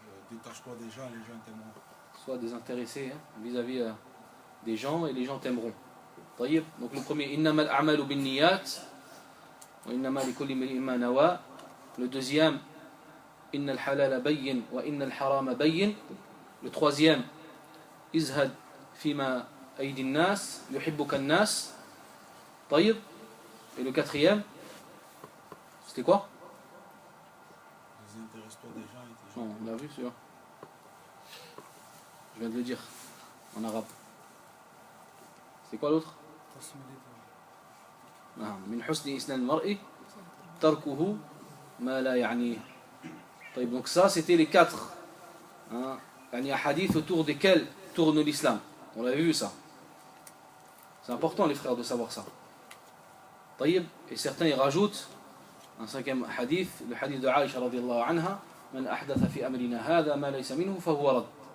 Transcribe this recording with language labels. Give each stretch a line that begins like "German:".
French: Détache-toi des gens et les gens t'aimeront. Sois désintéressé, hein, vis-à-vis des gens et les gens t'aimeront.
Arabic: طيب.
French: Donc le premier,
Arabic: إنما الأعمال بالنيات وإنما لكل امرئ ما نوى.
French: Le deuxième,
Arabic: إن الحلال بين وإن الحرام بين.
French: Le troisième,
Arabic: ازهد فيما أيدي الناس يحبك الناس. طيب.
French: Et le quatrième, c'était quoi? Désintéresse-toi des gens et tes gens. Non, on l'a vu celui-là. Je viens de le dire en arabe. C'est quoi l'autre?
Arabic: من حسن إسلام المرء تركه ما لا يعنيه. طيب,
French: donc ça c'était les 4
Arabic: يعني
French: hadith autour desquels tourne l'islam. On avait vu ça. C'est important les frères de savoir ça.
Arabic: طيب,
French: et certains y rajoutent un 5e hadith, le hadith de Aïcha radiyallahu anha,
Arabic: من أحدث في أمرنا هذا ما ليس منه فهو رد.